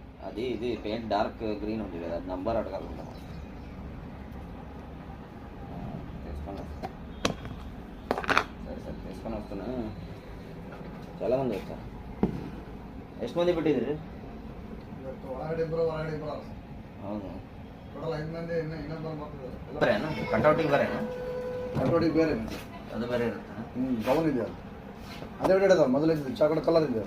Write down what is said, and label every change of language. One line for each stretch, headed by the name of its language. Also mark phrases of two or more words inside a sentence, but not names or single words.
Telugu: అది ఇది పెయింట్ డార్క్ గ్రీన్ ఉంటుంది కదా, నంబర్ అడగాలనుకుంటా. తీసుకొని వస్తా. సరే సరే తీసుకొని వస్తున్నా. చాలామంది వచ్చారు.
Kannada: ಎಷ್ಟು ಮಂದಿ ಬಿಟ್ಟಿದ್ರಿ? ಹೌದು ಬರೇನು ಕಟೌಟಿಗೆ ಬರೇನು? ಕಟೌಟಿಗೆ ಬೇರೆ ಅದು ಬೇರೆ ಇರುತ್ತೆ. ಟೌನ್ ಇದೆ ಅದೇ ಬಿಡೋದು ಮೊದಲು ಇದ್ದು ಚಾಕ್ಲೇಟ್ ಕಲರ್ ಇದೆ.